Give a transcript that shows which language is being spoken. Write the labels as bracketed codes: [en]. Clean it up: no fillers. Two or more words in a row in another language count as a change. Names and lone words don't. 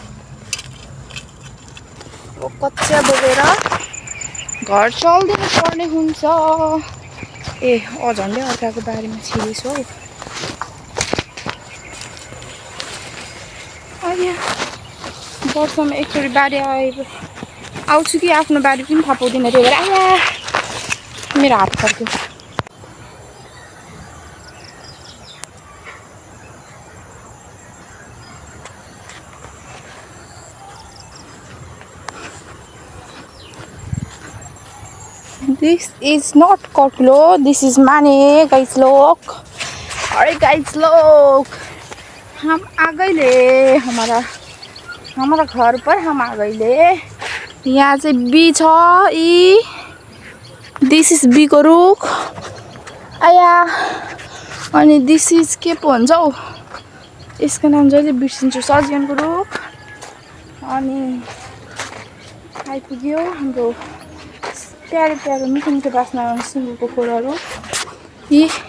[ne] कच्चिया बोकेर घर चल्दिनु पर्ने हुन्छ ए झन्डै अर्काको बारीमा छिरेछु हौ अहिले वर्षमा एकचोटि बारी आउँछु कि आफ्नो बारी पनि थाहा पाउँदिनँ त्यही भएर आया मेरो हात फर्क्यो [en] This is not Kotlo, this is Mane, guys [ne] लोग। [hi] अरे guys लोग, हम आ गए ले हमारा घर पर हम आ गए ले। [ne] यहाँ से बी छ ई [en] this is [ne] बी को रुख आया अनि [en] this is [ne] के पो भन्छ हौ यसको नाम जहिले बिर्सिन्छु सर्जियनको रुख अनि आइपुग्यो हाम्रो प्यारो प्यारो मिठो मिठो बास्ना आउने सुँगुरको खोरहरू यी